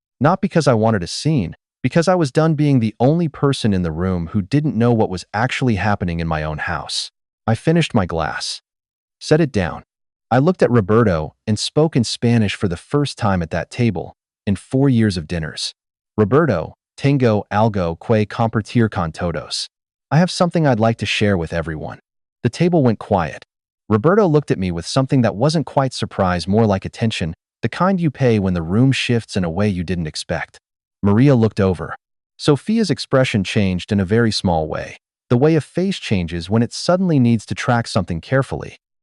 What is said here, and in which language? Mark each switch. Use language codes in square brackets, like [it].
[en] Not because I wanted a scene, because I was done being the only person in the room who didn't know what was actually happening in my own house. I finished my glass. Set it down. I looked at Roberto and spoke in Spanish for the first time at that table, in 4 years of dinners. [es] Roberto, tengo algo que compartir con todos. [en] I have something I'd like to share with everyone. The table went quiet. Roberto looked at me with something that wasn't quite surprise, more like attention, the kind you pay when the room shifts in a way you didn't expect. Maria looked over. Sophia's expression changed in a very small way, the way a face changes when it suddenly needs to track something carefully.